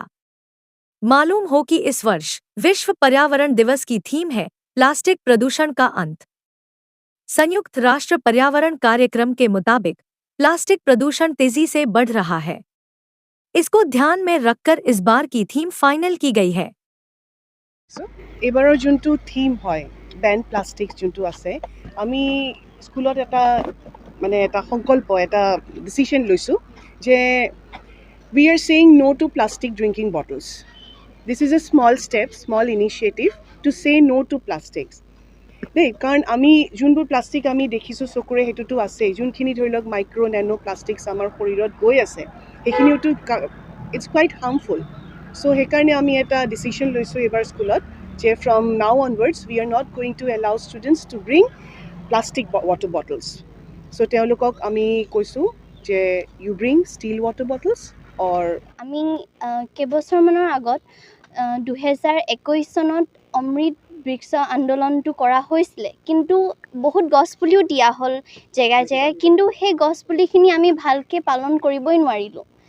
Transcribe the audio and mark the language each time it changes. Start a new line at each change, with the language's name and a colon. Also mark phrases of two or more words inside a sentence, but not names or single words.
Hindi: मालूम हो कि इस वर्ष विश्व पर्यावरण दिवस की थीम है प्लास्टिक प्रदूषण का अंत। संयुक्त राष्ट्र पर्यावरण कार्यक्रम के मुताबिक प्लास्टिक प्रदूषण तेजी से बढ़ रहा है। इसको ध्यान में रखकर इस बार की थीम फाइनल की गई है।
Assamese: एबाৰৰ যোনটো থিম হয়
English: ban plastic
Assamese: যোনটো আছে আমি স্কুলত এটা সংকল্প এটা ডিচিশ্যন লৈছোঁ যে
English: we are saying no to plastic drinking bottles. This is a small step small initiative to say no to plastics দেই।
Assamese: কাৰণ আমি যোনবোৰ প্লাষ্টিক আমি দেখিছোঁ চকুৰে সেইটোতো আছেই, যোনখিনি ধৰি লওক
English: micro nano plastics
Assamese: আমাৰ শৰীৰত গৈ আছে সেইখিনিওতো
English: it's quite harmful. চ'
Assamese: সেইকাৰণে আমি এটা ডিচিশ্যন লৈছোঁ এইবাৰ স্কুলত যে
English: from now onwards we are not going to allow students to bring plastic water bottles. চ'
Assamese: তেওঁলোকক আমি কৈছোঁ যে
English: you bring steel water bottles or
Assamese: আমি কেইবছৰমানৰ আগত 2021 চনত অমৃত বৃক্ষ আন্দোলনটো কৰা হৈছিলে, কিন্তু বহুত গছপুলিও দিয়া হ'ল জেগাই জেগাই, কিন্তু সেই গছপুলিখিনি আমি ভালকৈ পালন কৰিবই নোৱাৰিলোঁ।